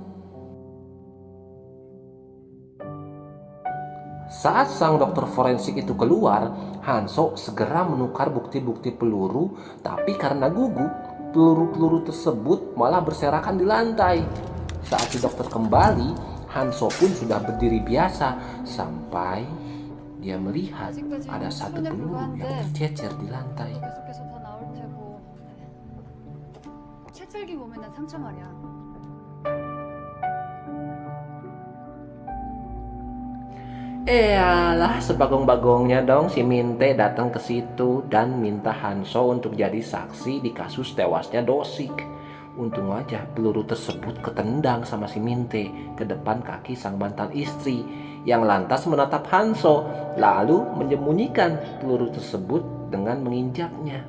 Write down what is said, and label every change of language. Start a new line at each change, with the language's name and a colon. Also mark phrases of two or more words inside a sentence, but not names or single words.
Indonesian: Saat sang dokter forensik itu keluar, Hanso segera menukar bukti-bukti peluru, tapi karena gugup, peluru-peluru tersebut malah berserakan di lantai. Saat si dokter kembali, Hanso pun sudah berdiri biasa sampai dia melihat ada satu peluru yang tercecer di lantai.
Korean: 계속해서 더 나올 테고. 채썰기 보면은 상처 말이야.
Indonesian: Alah, sebagong-bagongnya dong si Minte datang ke situ dan minta Hanso untuk jadi saksi di kasus tewasnya Dosik. Untung aja peluru tersebut ketendang sama si Minte ke depan kaki sang mantan istri yang lantas menatap Hanso lalu menyembunyikan peluru tersebut dengan menginjaknya.